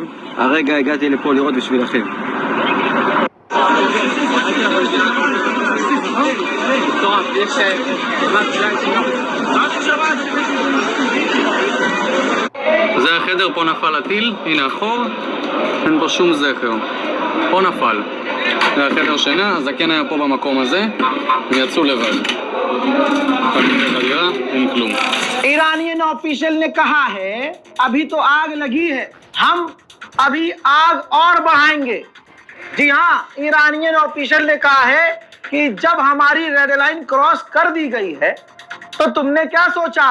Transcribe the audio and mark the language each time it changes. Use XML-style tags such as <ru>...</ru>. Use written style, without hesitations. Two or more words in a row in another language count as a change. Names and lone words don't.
<he>הרגע הגעתי לפה לראות בשבילכם. זה החדר, פה נפל הטיל, הנה החור, אין פה שום זכר, פה נפל. זה החדר שינה, הזקן היה פה במקום הזה, הם יצאו לבד. אין כלום.</he> <en>Iranian official</en> <hi>ने कहा है अभी तो आग लगी है, हम अभी आग और बढ़ाएंगे। जी हाँ,</hi> <en>Iranian official</en> <hi>ने कहा है कि जब हमारी</hi> <en>red line cross</en> <hi>कर दी गई है तो तुमने क्या सोचा?</hi>